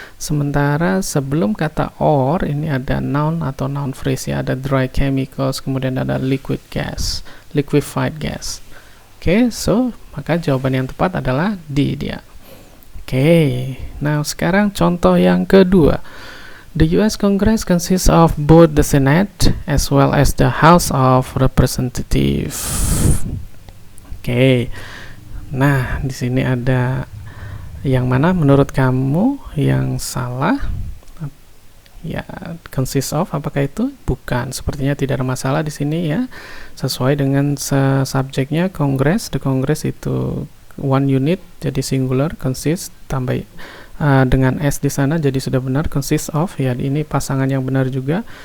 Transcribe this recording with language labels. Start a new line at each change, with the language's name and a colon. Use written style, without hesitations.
Indonesian: Sementara sebelum kata or ini ada noun atau noun phrase ya, ada dry chemicals, kemudian ada liquid gas, liquefied gas. Oke, so maka jawaban yang tepat adalah D dia. Oke. Nah, sekarang contoh yang kedua.
English: The US Congress consists of both the Senate as well as the House of Representatives. Oke.
Indonesian: Nah, di sini ada yang mana menurut kamu yang salah? Ya, consists of, apakah itu? Bukan, sepertinya tidak ada masalah di sini ya. Sesuai dengan subjeknya Congress, the Congress itu one unit, jadi singular, consists tambah dengan S di sana, jadi sudah benar, consists of, ya ini pasangan yang benar juga.